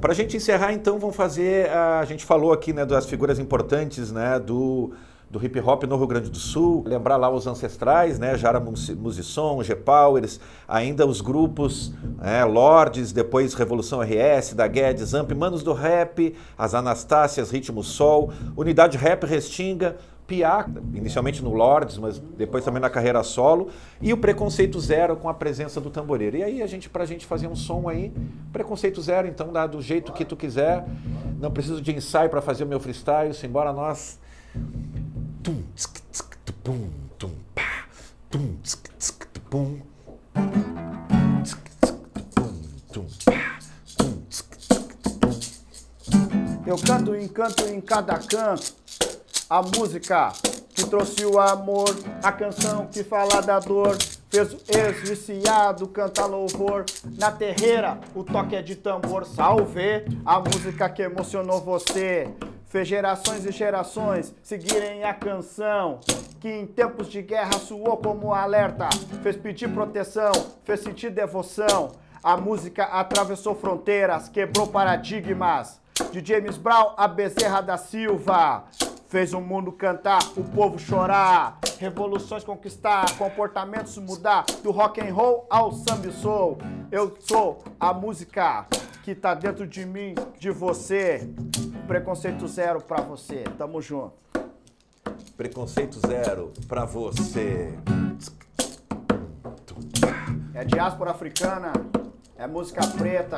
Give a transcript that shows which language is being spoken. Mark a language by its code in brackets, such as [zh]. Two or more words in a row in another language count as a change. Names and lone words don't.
[pt] Para a gente encerrar, então, vamos fazer, a gente falou aqui, né, das figuras importantes, né, do hip hop no Rio Grande do Sul, lembrar lá os ancestrais, né, Jara Musisson, G-Powers, ainda os grupos Lordes, depois Revolução RS, da Guedes, Amp, Manos do Rap, as Anastácias, Ritmo Sol, Unidade Rap Restinga, Piá, inicialmente no Lordes, mas depois também na carreira solo, e o Preconceito Zero com a presença do tamboreiro. E aí, pra gente fazer um som aí, Preconceito Zero, então dá do jeito que tu quiser, não preciso de ensaio para fazer o meu freestyle, simbora nós. Tum, tsk, tsk, tum, tum, pá, tum, tsk, tsk, pum, tsk, tsk, pum, tum, pá, tum, tsk, tsk, pum. Eu canto e encanto em cada canto a música que trouxe o amor, a canção que fala da dor, fez o ex-viciado cantar louvor. Na terreira, o toque é de tambor, salve a música que emocionou você. Fez gerações e gerações seguirem a canção, que em tempos de guerra soou como alerta, fez pedir proteção, fez sentir devoção. A música atravessou fronteiras, quebrou paradigmas, de James Brown a Bezerra da Silva. Fez o mundo cantar, o povo chorar, revoluções conquistar, comportamentos mudar, do [en] rock and roll [pt] ao samba e soul. Eu sou a música que tá dentro de mim, de você. Preconceito zero pra você. Tamo junto. Preconceito zero pra você. É diáspora africana, é música preta.